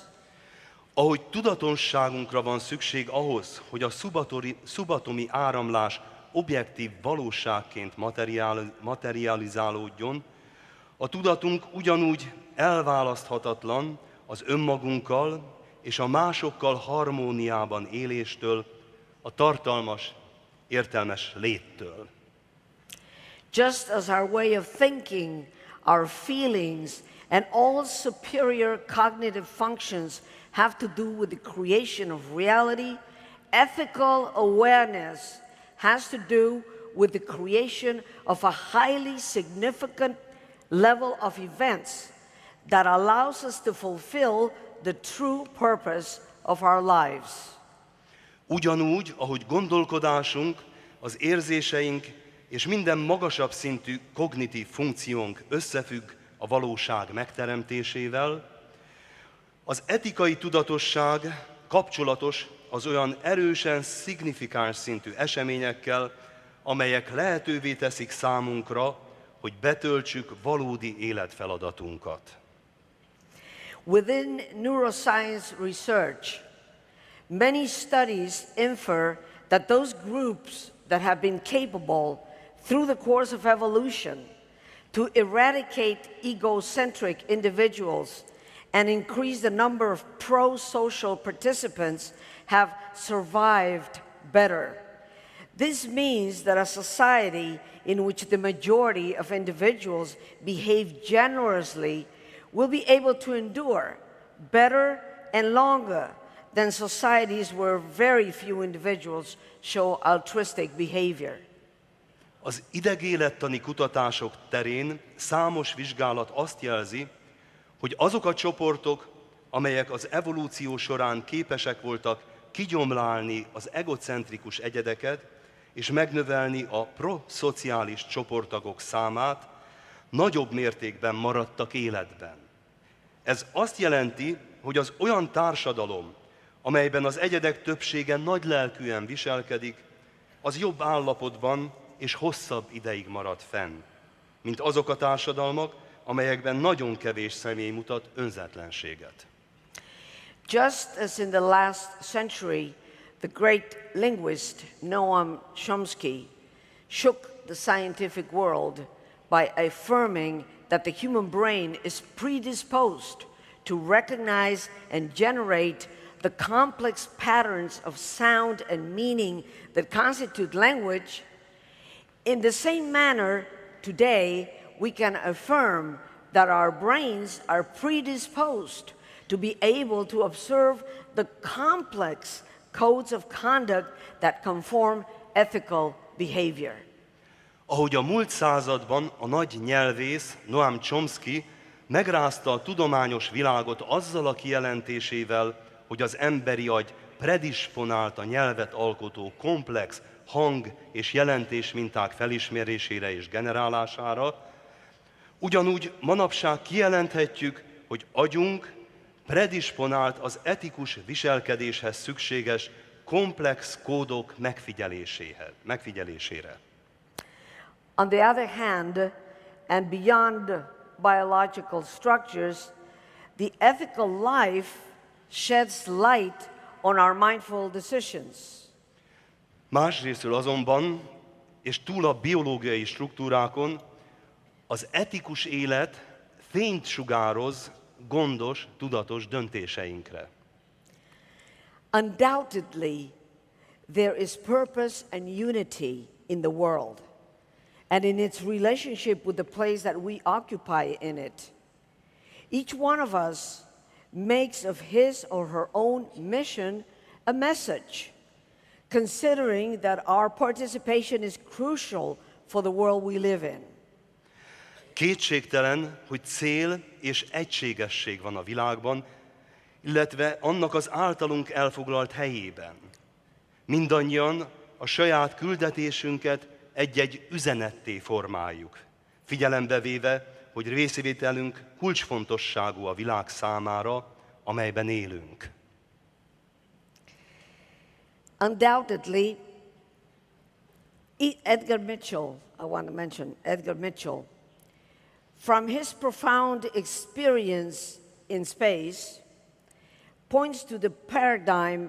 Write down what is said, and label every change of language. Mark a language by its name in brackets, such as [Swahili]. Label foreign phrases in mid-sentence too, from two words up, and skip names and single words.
[Hungarian] Ahogy tudatosságunkra van szükség ahhoz, hogy a szubatomi áramlás objektív valóságként materializálódjon, a tudatunk ugyanúgy elválaszthatatlan az önmagunkkal és a másokkal harmóniában éléstől, a tartalmas, értelmes léttől. [English] Just as our way of thinking, our feelings, and all superior cognitive functions have to do with the creation of reality, ethical awareness has to do with the creation of a highly significant level of events that allows us to fulfill the true purpose of our lives. [Hungarian] Ugyanúgy, ahogy gondolkodásunk, az érzéseink és minden magasabb szintű kognitív funkciónk összefügg a valóság megteremtésével, az etikai tudatosság kapcsolatos az olyan erősen szignifikáns szintű eseményekkel, amelyek lehetővé teszik számunkra, hogy betöltsük valódi életfeladatunkat. [English] Within neuroscience research, many studies infer that those groups that have been capable through the course of evolution to eradicate egocentric individuals and increase the number of pro-social participants have survived better. This means that a society in which the majority of individuals behave generously will be able to endure better and longer than societies where very few individuals show altruistic behavior. [Hungarian] Az idegélettani kutatások terén számos vizsgálat azt jelzi, hogy azok a csoportok, amelyek az evolúció során képesek voltak kigyomlálni az egocentrikus egyedeket és megnövelni a proszociális csoporttagok számát, nagyobb mértékben maradtak életben. Ez azt jelenti, hogy az olyan társadalom, amelyben az egyedek többsége nagylelkűen viselkedik, az jobb állapotban és hosszabb ideig marad fenn, mint azok a társadalmak, amelyekben nagyon kevés személy mutat önzetlenséget. [English] Just as in the last century, the great linguist Noam Chomsky shook the scientific world by affirming that the human brain is predisposed to recognize and generate the complex patterns of sound and meaning that constitute language. In the same manner, today, we can affirm that our brains are predisposed to be able to observe the complex codes of conduct that conform ethical behavior. [Hungarian] Ahogy a múlt században a nagy nyelvész Noam Chomsky megrázta a tudományos világot azzal a kijelentésével, hogy az emberi agy predisponált a nyelvet alkotó komplex hang- és jelentésminták felismerésére és generálására, ugyanúgy manapság kijelenthetjük, hogy agyunk predisponált az etikus viselkedéshez szükséges komplex kódok megfigyelésére. [English] On the other hand, and beyond biological structures, the ethical life sheds light on our mindful decisions. [Hungarian] Másrésztől azonban, és túl a biológiai struktúrákon, az etikus élet fényt sugároz gondos, tudatos döntéseinkre. [English] Undoubtedly, there is purpose and unity in the world and in its relationship with the place that we occupy in it. Each one of us makes of his or her own mission a message, considering that our participation is crucial for the world we live in. [Hungarian] Kétségtelen, hogy cél és egységesség van a világban, illetve annak az általunk elfoglalt helyében. Mindannyian a saját küldetésünket egy-egy üzenetté formáljuk, figyelembe véve, hogy részvételünk kulcsfontosságú a világ számára, amelyben élünk. [English] Undoubtedly, Edgar Mitchell, I want to mention Edgar Mitchell, from his profound experience in space, points to the paradigm